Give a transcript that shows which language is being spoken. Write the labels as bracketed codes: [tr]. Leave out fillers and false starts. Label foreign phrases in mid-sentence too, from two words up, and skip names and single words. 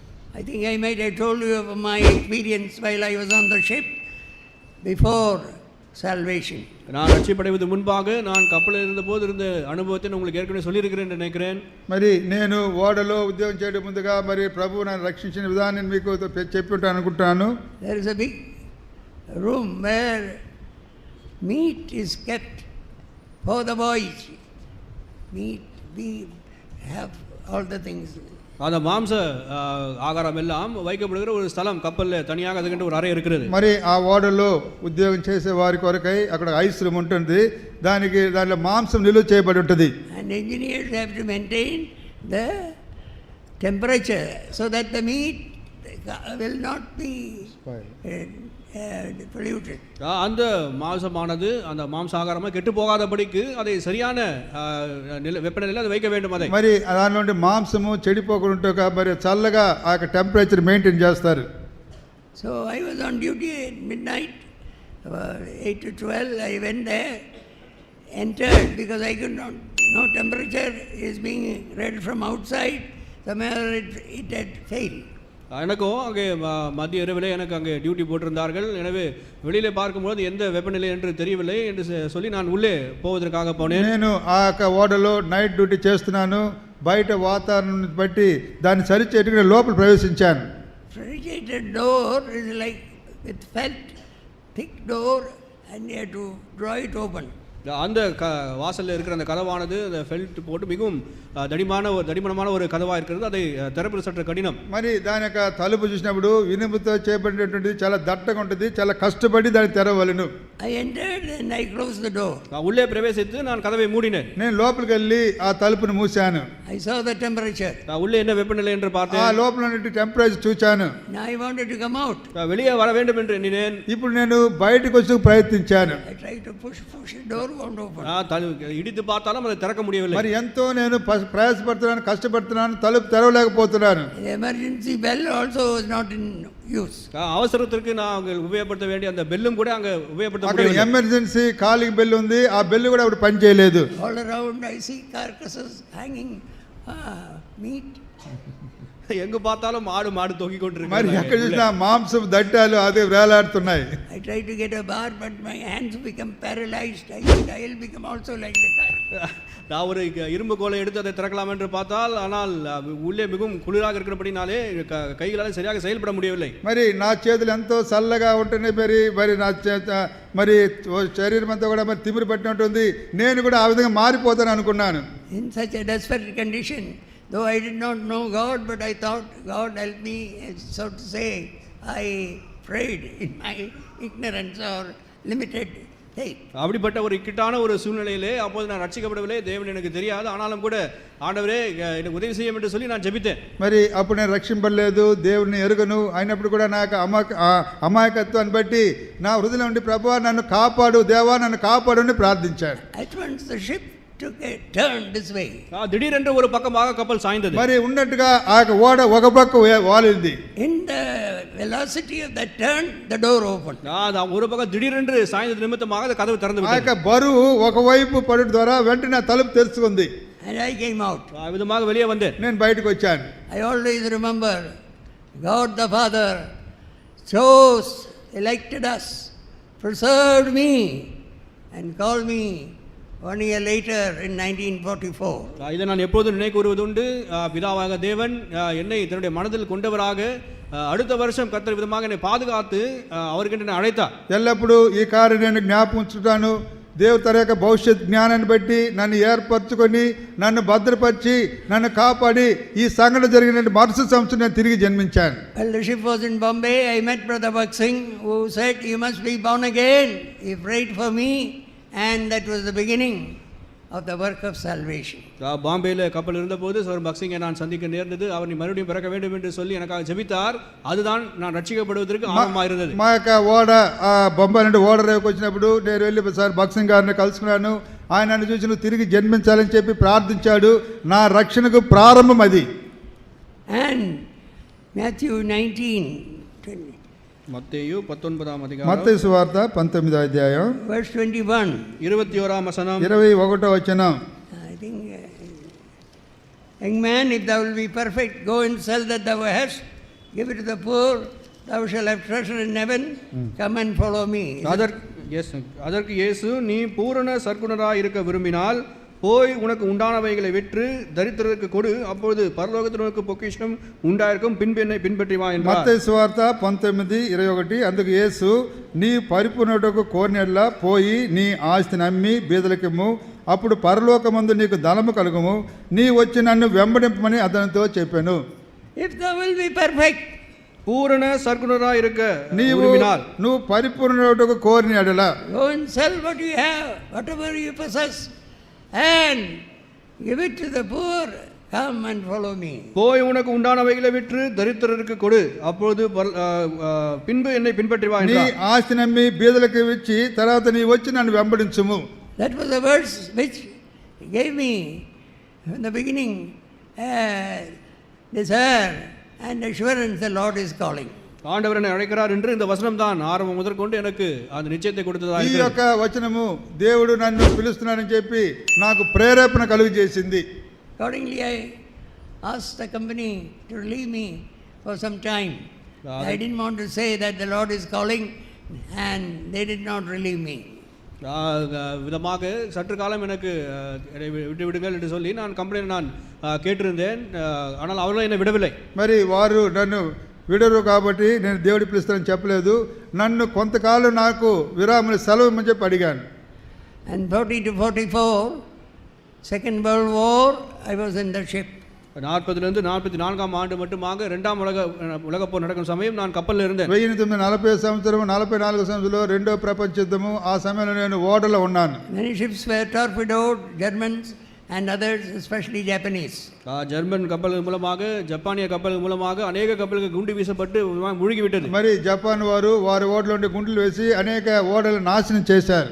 [en] I think I might have told you of my experience while I was on the ship before salvation. [ta] நான் ரட்சிப்படைவது முன்பாக நான் கப்பலில் இருந்தபோது இருந்த அனுபவத்தை நான் உங்களுக்கு ஏற்கனவே சொல்லியிருக்கிறேன் என்று நினைக்கிறேன். [te] మరి నేను ఓడలో ఉద్యోగం చేయడం ముందుగా మరి ప్రభువు నన్ను రక్షించిన విధానం మీకు చెప్పి ఉంటాను అనుకుంటాను. [en] There is a big room where meat is kept for the boys. Meat, we have all the things. [ta] அந்த மாம்ச ஆகாரம் எல்லாம் வைக்கப்படுகிற ஒரு ஸ்தலம் கப்பலில் தனியாக அதுக்கிட்ட ஒரு அறை இருக்கிறது. [te] మరి ఆ ఓడలో ఉద్యోగం చేసే వారి కొరకై అక్కడ [en] ice room [te] ఉంటుంది. దానిలో మాంసం నిలువ చేయబడి ఉంటుంది. [en] And engineers have to maintain the temperature so that the meat will not be polluted. [ta] அந்த மாம்சமானது அந்த மாம்சாகாரமாக கெட்டு போகாதபடிக்கு அதை சரியான வெப்பநிலையில் அதை வைக்க வேண்டும். அதை [te] మరి దాని నుండి మాంసము చెడిపోకుండా మరి చల్లగా ఆ [en] temperature maintain [te] చేస్తారు. [en] So I was on duty at midnight, 8 to 12. I went there, entered because I could not. No temperature is being read from outside. Somehow it had failed. [ta] எனக்கும் அங்கே மத்திய இரவில் எனக்கு அங்கே டியூட்டி போட்டிருந்தார்கள். எனவே வெளியில் பார்க்கும்போது எந்த வெப்பநிலை என்று தெரியவில்லை என்று சொல்லி நான் உள்ளே போவதற்காக போனேன். [te] నేను ఆ ఓడలో [en] night duty [te] చేస్తున్నాను. బయట వాతావరణం బట్టి దాన్ని సరిచేట్టుకుని లోపల ప్రవేశించాను. [en] Refrigerated door is like with felt thick door and you have to draw it open. [ta] அந்த வாசலில் இருக்கிற அந்த கதவானது அந்த ஃபெல்ட் போட்டு மிகவும் தடிமனமான ஒரு கதவாக இருக்கிறது. அதை திறப்பது சற்று கடினம். [te] మరి దాని యొక్క తలుపు చూసినప్పుడు ఇనుముతో చేయబడినటువంటిది చాలా దట్టగా ఉంటుంది. చాలా కష్టపడి దాన్ని తెరవలను. [en] I entered and I closed the door. [ta] உள்ளே பிரவேசித்து நான் கதவை மூடினேன். [te] నేను లోపలికి వెళ్ళి ఆ తలుపును మూసాను. [en] I saw the temperature. [ta] உள்ளே என்ன வெப்பநிலை என்று பார்த்தேன். [te] ఆ లోపల ఉన్న టెంపరేచర్ చూచాను. [en] Now I wanted to come out. [ta] வெளியே வர வேண்டும் என்று எண்ணினேன். [te] ఇప్పుడు నేను బయటకు వచ్చి ప్రయత్నించాను. [en] I tried to push the door won't open. [ta] இடித்து பார்த்தாலும் அதை திறக்க முடியவில்லை. [te] మరి ఎంతో నేను ప్రయాసపడుతున్నాను, కష్టపడుతున్నాను, తలుపు తెరవలేకపోతున్నాను. [en] The emergency bell also was not in use. [ta] அவசரத்திற்கு நான் உபயோகப்படுத்த வேண்டிய அந்த பெல்லும் கூட அங்க உபயோகப்படுத்த [te] అక్కడ [ta] முடியவில்லை. [en] emergency calling bell [te] ఉంది. ఆ బెల్ కూడా అప్పుడు పని చేయలేదు. [en] All around I see carcasses hanging, meat. [ta] எங்க பார்த்தாலும் மாடு தொங்கிக் கொண்டிருக்கு. [te] మరి ఎక్కడ చూసినా మాంసం దట్టాలు అదే వేలాడుతున్నాయి. [en] I tried to get a bar but my hands become paralyzed. I said I will become also like the car. [ta] நான் ஒரு இரும்பு கோலை எடுத்து அதை திறக்கலாம் என்று பார்த்தால் ஆனால் உள்ளே மிகவும் குளிராக இருக்கிறபடினாலே கைகளால் சரியாக செயல்பட முடியவில்லை. [te] మరి నా చేతులు ఎంతో చల్లగా ఉంటేనే మరి నా మరి శరీరం అంతా కూడా మరి తిమిరి పట్టినట్టు ఉంది. నేను కూడా ఆ విధంగా మారిపోతాను అనుకున్నాను. [en] In such a desperate condition, though I did not know God, but I thought God help me, so to say, I prayed in my ignorance or limited faith. [ta] அப்படிப்பட்ட ஒரு இக்கட்டான ஒரு சூழ்நிலையிலே அப்போது நான் ரட்சிக்கப்படவில்லை. தேவன் எனக்கு தெரியாது. ஆனாலும் கூட ஆண்டவரே எனக்கு உதவி செய்யும் என்று சொல்லி நான் ஜெபித்தேன். [te] మరి అప్పుడు నేను రక్షింపలేదు, దేవుని ఎరుగను. అయినప్పుడు కూడా నాకు అమాయకత్వాన్ని బట్టి నా హృదయం నుండి ప్రభువా నన్ను కాపాడు, దేవా నన్ను కాపాడు అని ప్రార్థించాను. [en] At once the ship took a turn this way. [ta] திடீரென்று ஒரு பக்கமாக கப்பல் சாய்ந்தது. [te] మరి ఉన్నట్టుగా ఆ ఓడ ఒక పక్క వాలింది. [en] In the velocity of that turn, the door opened. [ta] ஒரு பக்கம் திடீரென்று சாய்ந்தது நிமித்தமாக அந்த கதவு திறந்து விட்டது. [te] ఆ యొక్క బరువు ఒకవైపు పడడం ద్వారా వెంటనే తలుపు తెరుచుకుంది. [en] And I came out. [ta] ఆ విధமாக வெளியே வந்தேன். [te] నేను బయటకు వచ్చాను. [en] I always remember God the Father chose, elected us, preserved me and called me 1 year later in 1944. [ta] இதை நான் எப்போதும் நினைவு கூறுவது உண்டு. பிதாவாக தேவன் என்னை தன்னுடைய மனதில் கொண்டவராக அடுத்த வருஷம் கர்த்தர் விதமாக என்னை பாதுகாத்து அவருக்கு என்னை அழைத்தார். [te] ఎల్లప్పుడూ ఈ కార్యం నేను జ్ఞాపకం ఉంచుతాను. దేవుడు తన యొక్క భవిష్యత్ జ్ఞానాన్ని బట్టి నన్ను ఏర్పరచుకొని నన్ను భద్రపరిచి నన్ను కాపాడి ఈ సంఘటన జరిగిన మరుసటి సంవత్సరం నేను తిరిగి జన్మించాను. [en] While the ship was in Bombay, I met Brother Baksing who said, "You must be born again." He prayed for me and that was the beginning of the work of salvation. [ta] பாம்பேல கப்பல் இருந்தபோது சர் பக்சிங்கை நான் சந்திக்க நேர்ந்தது. அவர் நீ மறுபடியும் பிறக்க வேண்டும் என்று சொல்லி எனக்காக ஜெபித்தார். அதுதான் நான் ரட்சிக்கப்படுவதற்கு ஆரம்பமாக இருந்தது. [te] మా యొక్క ఓడ బొంబాయి నుండి ఓడ రేవుకి వచ్చినప్పుడు నేను వెళ్ళి సార్ బక్సింగ్ గారిని కలుసుకున్నాను. ఆయన నన్ను చూసి నువ్వు తిరిగి జన్మించాలని చెప్పి ప్రార్థించాడు. నా రక్షణకు ప్రారంభం అది. [en] And Matthew 19:20. [ta] மத்தேயு 19ஆம் அதிகாரம் [te] మత్తయి సువార్త 19వ అధ్యాయం [en] verse 21. [ta] 21ஆம் வசனம் [te] 21వ వచనం. [en] I think young man, if thou will be perfect, go and sell that thou hast give it to the poor, thou shalt have treasure in heaven, come and follow me. [ta] அதற்கு இயேசு, நீ பூரண சற்குணராய் இருக்க விரும்பினால் போய் உனக்கு உண்டானவைகளை விற்று தரித்திரருக்கு கொடு, அப்பொழுது பரலோகத்தில் உனக்கு பொக்கிஷம் உண்டாயிருக்கும், பின்பு என்னை பின்பற்றி வா என்றார். [te] మత్తయి సువార్త 19:21. అందుకు యేసు, నీ పరిపూర్ణుడకు కోరినట్లా పోయి నీ ఆస్తిని అమ్మి బీదలకిమ్ము, అప్పుడు పరలోకమందు నీకు ధనము కలుగుము, నీ వచ్చి నన్ను వెంబడింపమని అతనితో చెప్పాను. [en] If thou will be perfect, [ta] பூரண சற்குணராய் இருக்க [te] నీవు [ta] விரும்பினால் [te] నువ్వు పరిపూర్ణుడకు కోరిన ఎడల [en] go and sell what you have, whatever you possess, and give it to the poor, come and follow me. [ta] போய் உனக்கு உண்டானவைகளை விற்று தரித்திரருக்கு கொடு, அப்பொழுது பின்பு என்னை பின்பற்றி வா [te] నీ [ta] என்றார். [te] ఆస్తి నమ్మి బీదలకు ఇచ్చి తర్వాత నీ వచ్చి నన్ను వెంబడించుము. [en] That was the verse which gave me in the beginning desire and assurance the Lord is calling. [ta] ஆண்டவர் என்னை அழைக்கிறார் என்று இந்த வசனம் தான் ஆரம்பம் முதற்கொண்டு எனக்கு அந்த நிச்சயத்தை கொடுத்ததா [te] ఈ [ta] இருக்கிறது. [te] యొక్క వచనము దేవుడు నన్ను పిలుస్తున్నాడని చెప్పి నాకు ప్రేరేపణ కలుగు చేసింది. [en] Accordingly, I asked the company to relieve me for some time. I didn't want to say that the Lord is calling, and they did not relieve me. [ta] விதமாக சற்று காலம் எனக்கு விட்டு விடுங்கள் என்று சொல்லி நான் கம்பெனியில் நான் கேட்டிருந்தேன். ஆனால் அவர்களும் என்னை விடவில்லை. [te] మరి వారు నన్ను విడరు కాబట్టి నేను దేవుడి పిలుస్తానని చెప్పలేదు. నన్ను కొంతకాలం నాకు విరామం సెలవు ఇమ్మని చెప్పి అడిగాను. [en] And 40 to 44, Second World War, I was in the ship. [ta] 40லிருந்து 44ஆம் ஆண்டு மட்டுமாக இரண்டாம் உலகப்போர் நடக்கும் சமயம் நான் கப்பலில் இருந்தேன். [te] 1940 సంవత్సరం 44 సంవత్సరంలో రెండో ప్రపంచ యుద్ధము ఆ సమయంలో నేను ఓడలో ఉన్నాను. [en] Many ships were torpedoed, Germans and others, especially Japanese. [ta] ஜெர்மன் கப்பல்கள் மூலமாக ஜப்பானிய கப்பல்கள் மூலமாக அநேக கப்பல்கள் குண்டு வீசப்பட்டு முழுகி விட்டது. [te] మరి జపాన్ వారు వారి ఓడలో ఉండే గుండులు వేసి అనేక ఓడలు నాశనం చేశారు.